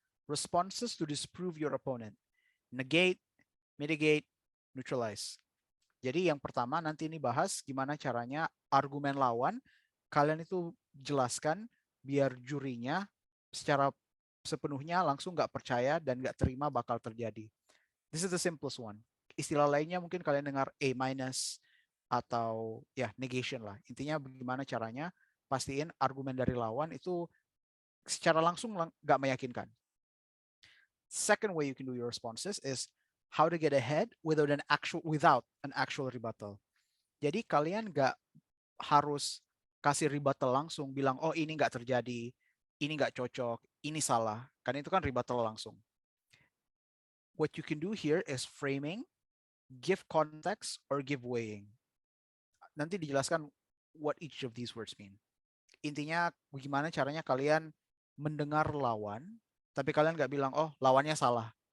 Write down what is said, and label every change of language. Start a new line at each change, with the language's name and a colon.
English: Responses to disprove your opponent. Negate, mitigate, neutralize.
Indonesian: Jadi yang pertama nanti ini bahas gimana caranya argumen lawan kalian itu jelaskan biar jurinya secara sepenuhnya langsung nggak percaya dan nggak terima bakal terjadi.
English: This is the simplest one.
Indonesian: Istilah lainnya mungkin kalian dengar A- atau ya negation lah. Intinya bagaimana caranya pastiin argumen dari lawan itu secara langsung nggak meyakinkan.
English: Second way you can do your responses is how to get ahead without an actual rebuttal.
Indonesian: Jadi kalian nggak harus kasih rebuttal langsung, bilang oh ini nggak terjadi, ini nggak cocok, ini salah. Karena itu kan rebuttal langsung.
English: What you can do here is framing, give context, or give weighing.
Indonesian: Nanti dijelaskan
English: what each of these words mean.
Indonesian: Intinya bagaimana caranya kalian mendengar lawan, tapi kalian nggak bilang, oh lawannya salah.